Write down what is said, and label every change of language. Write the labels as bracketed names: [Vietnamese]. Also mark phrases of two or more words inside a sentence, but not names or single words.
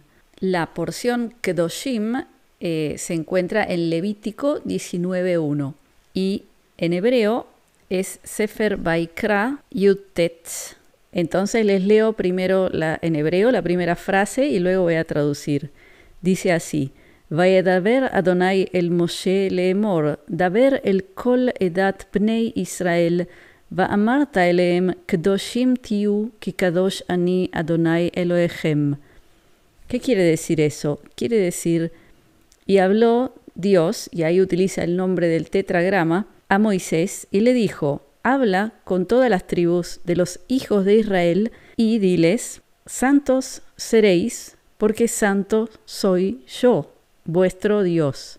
[Spanish] La porción Kedoshim se encuentra en Levítico 19.1 y en hebreo es [Hebrew] ספר ויקרא יוד טית. [Spanish] Entonces les leo primero en hebreo la primera frase y luego voy a traducir. Dice así: [Hebrew] וידבר אדוני אל משה לאמר דבר אל כל עדת פני ישראל ואמרת אלהם קדושים תהיו כי קדוש אני אדוני אלוהיכם. [Spanish] ¿Qué quiere decir eso? Quiere decir, y habló Dios, y ahí utiliza el nombre del tetragrama, a Moisés y le dijo: habla con todas las tribus de los hijos de Israel y diles: santos seréis, porque santo soy yo, vuestro Dios.